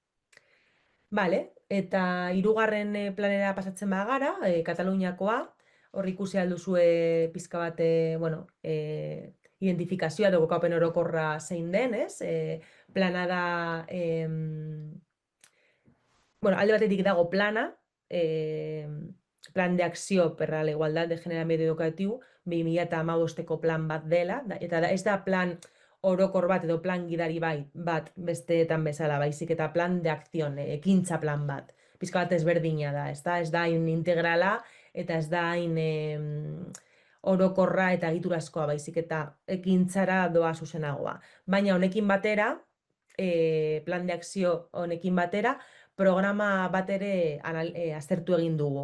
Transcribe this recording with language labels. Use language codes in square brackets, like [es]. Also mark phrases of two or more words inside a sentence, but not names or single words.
[eu] Eta hirugarren planera pasatzen bagara, Kataluniakoa, hor ikusi alduzue pizka bat, identifikazioa edo kokapen orokorra zein den, ez? Plana da, alde batetik dago plana, [ca] plan de acció per a la [es] igualdad de género medio educativo, [eu] 2015ko plan bat dela, eta ez da plan orokor bat edo plan gidari bat besteetan bezala, baizik eta [es] plan de acción, [eu] ekintza plan bat. Pizka bat ezberdina da, ez da hain integrala, eta ez da hain orokorra eta egiturazkoa, baizik eta ekintzara doa zuzenagoa. Baina honekin batera, [es] plan de akzio [eu] honekin batera, programa bat ere aztertu egin dugu.